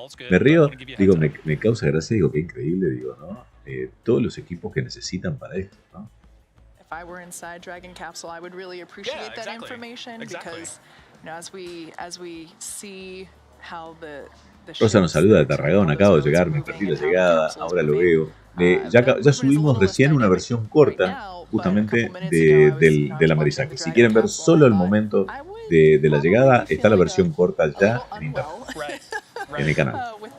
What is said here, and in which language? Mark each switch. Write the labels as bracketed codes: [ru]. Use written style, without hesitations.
[es] Me río, digo, me causa gracia, digo, qué increíble, digo, ¿no? Todos los equipos que necesitan para esto, ¿no? [en] If I were inside Dragon capsule, I would really appreciate that information because, as we see how the [es] Rosa nos saluda de Tarragona, acabo de llegar, me perdí la llegada, ahora lo veo. Ya subimos recién una versión corta justamente del Amerizaje. Si quieren ver solo el momento de la llegada, está la versión corta ya en internet, en el canal.